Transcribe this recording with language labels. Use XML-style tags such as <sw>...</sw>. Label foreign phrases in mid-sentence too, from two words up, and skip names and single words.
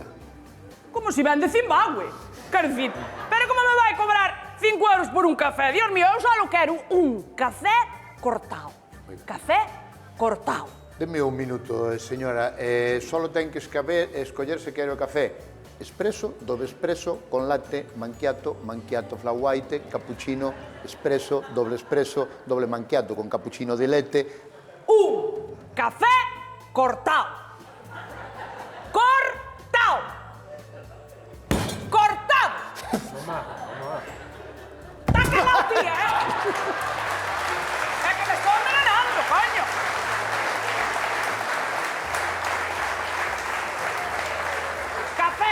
<gl>Como si ven de Zimbabue. Quero dicir, pero como me vai cobrar 5 euros por un café?</gl> <es>Dios mío,</es> <gl>eu só quero un café cortado. Café cortado. Deme un minuto, señora. Solo ten que escoller se quere o café espresso, doble espresso, con latte, macchiato, macchiato</gl> <en>flat white,</en> <gl>cappuccino, espresso, doble macchiato con cappuccino</gl> <it>di latte.</it> <gl>Un café cortado. Cortado. Cortado. Mamá, mamá. Está calado, tía, É que me estou envenenando, coño. Café.</gl>